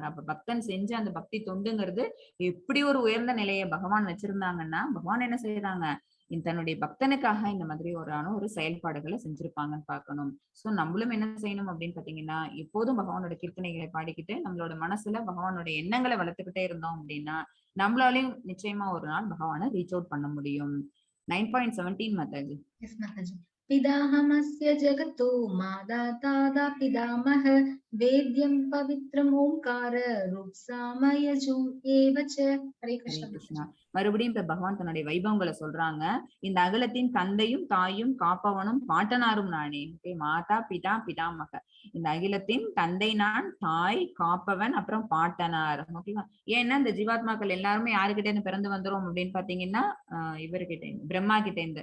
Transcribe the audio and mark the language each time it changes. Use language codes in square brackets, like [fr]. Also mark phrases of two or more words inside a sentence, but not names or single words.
[ta] அப்ப பக்தன் செஞ்ச அந்த பக்தி தொண்டுங்கிறது எப்படி ஒரு உயர்ந்த நிலையை பகவான் வச்சிருந்தாங்கன்னா, பகவான் என்ன செய்யறாங்க, தன்னுடைய பக்தனுக்காக இந்த மாதிரி ஒரு செயல்பாடுகளை செஞ்சிருப்பாங்கன்னு பார்க்கணும். சோ நம்மளும் என்ன செய்யணும் அப்படின்னு பாத்தீங்கன்னா, எப்போதும் பகவானோட கீர்த்தனைகளை பாடிக்கிட்டு நம்மளோட மனசுல பகவானோட எண்ணங்களை வளர்த்துக்கிட்டே இருந்தோம் அப்படின்னா, நம்மளாலையும் நிச்சயமா ஒரு நாள் பகவானை [en] reach out [ta] பண்ண முடியும். 9.17 மாதாஜி. [en] Yes, Mataji. [sa] पिदाहमस्य जगतो मादाता पितामह वेद्यं पवित्रम् ओंकार रूपसामयजो एव च. हरे कृष्ण. [ta] மறுபடியும் இப்ப பகவான் தன்னுடைய வைபவங்களை சொல்றாங்க. இந்த அகலத்தின் தந்தையும் தாயும் காப்பவனும் பாட்டனாரும் நானே. [sa] माता पिता पितामह. [ta] இந்த அகிலத்தின் தந்தை நான், தாய் காப்பவன், அப்புறம் பாட்டனார். ஓகேவா? ஏன்னா இந்த ஜீவாத்மாக்கள் எல்லாருமே யாருகிட்ட இருந்து பிறந்து வந்துரும் அப்படின்னு பாத்தீங்கன்னா, இவர்கிட்ட இருந்து, பிரம்மா கிட்ட இருந்து.